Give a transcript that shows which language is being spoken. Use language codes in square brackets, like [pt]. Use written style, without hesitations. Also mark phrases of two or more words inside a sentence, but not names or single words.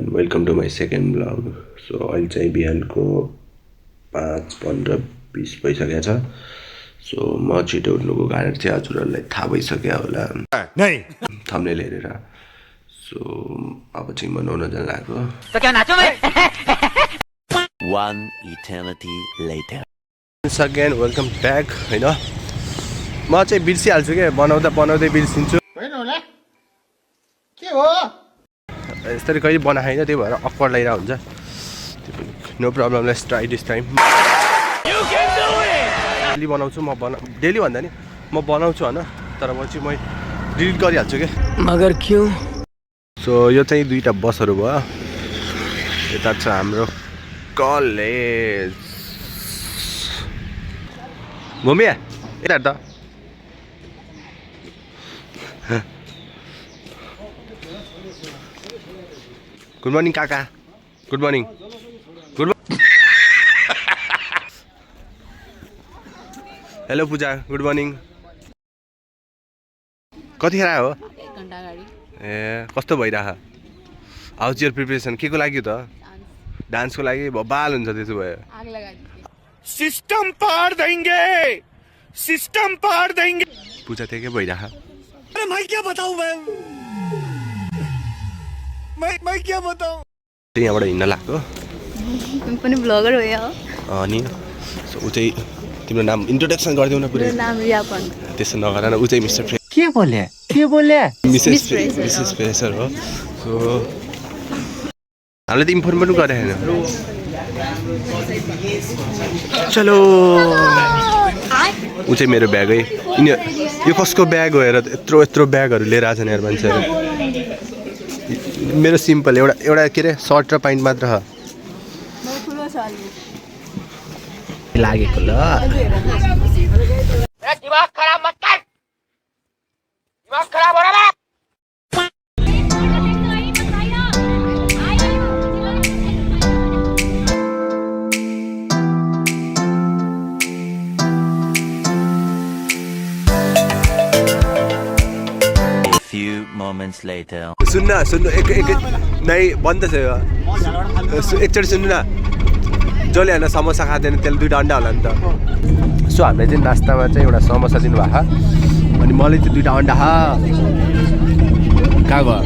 [en] Welcome to my second vlog. [ne] सो अहिले चाहिँ बिहानको 5:15-20 भइसकेको छ। सो म छिटो उठ्नुको कारण चाहिँ हजुरहरूलाई थाहा भइसक्यो होला थम्बनेल हेरेर। सो अब चाहिँ म नुहाउन जान लाग्यो। [en] One eternity later. Once again welcome back हैन। [ne] म चाहिँ बिर्सिहाल्छु के बनाउँदै बिर्सिन्छु। होइन होला के हो यसरी कहिले बनाएन त्यही भएर अक्वर्ड लागिरहेको हुन्छ। [en] No problem, let's try this time. [ne] डेली बनाउँछु म डेली भन्दा नि म बनाउँछु हैन, तर म चाहिँ डिलिट गरिहाल्छु के। [hi] मगर क्यों? [ne] सो यो चाहिँ दुईटा बसहरू भयो। यता छ हाम्रो कलेज। भूमिया यता त [en] Good morning [ne] काका। [en] Good morning. Hello Pooja, good morning. [ne] कतिखेर आयो? 1 घण्टा अगाडि। ए कस्तो भइरह? [en] How's your preparation? [ne] के को लागि त? डान्सको लागि? बाल हुन्छ त्यसो भए। आग लगाइदिए। [hi] सिस्टम पार देंगे, सिस्टम पार देंगे। [ne] पूजा त्यही के भइरह? [hi] अरे मैं क्या बताऊं मैं क्या बताऊं? [ne] यहाँबाट हिँड्न लाग्यो। म पनि ब्लगर हो यहाँ। अनि सो ऊ चाहिँ तिम्रो नाम इन्ट्रोडक्सन गरिदेऊ न पुरै। मेरो नाम रियापन। त्यसो नगर न। ऊ चाहिँ मिस्टर के बोले मिसेस फ्रेसर हो। सो हामीले त इन्फर्म पनि गरे होइन। चलो। ऊ चाहिँ मेरो ब्यागै। यो कसको ब्याग हो हेर, यत्रो ब्यागहरू लिएर आएछन् यार मान्छेहरू। मेरो सिम्पल एउटा के अरे सर्ट र प्यान्ट मात्र हो। लागेको ल। [hi] दिमाग खराब मत कर दिमाग खराब हो रहा है। [en] Few moments later. [ne] सुन्नु एक नै बन्द छ यो। एकचोटि सुन्नु न, जसले होइन समोसा खाँदैन त्यसले 2टा अन्डा होला नि त। सो हामीले चाहिँ नास्तामा चाहिँ एउटा समोसा दिनुभएको, अनि मलाई चाहिँ 2टा अन्डा कहाँ गयो?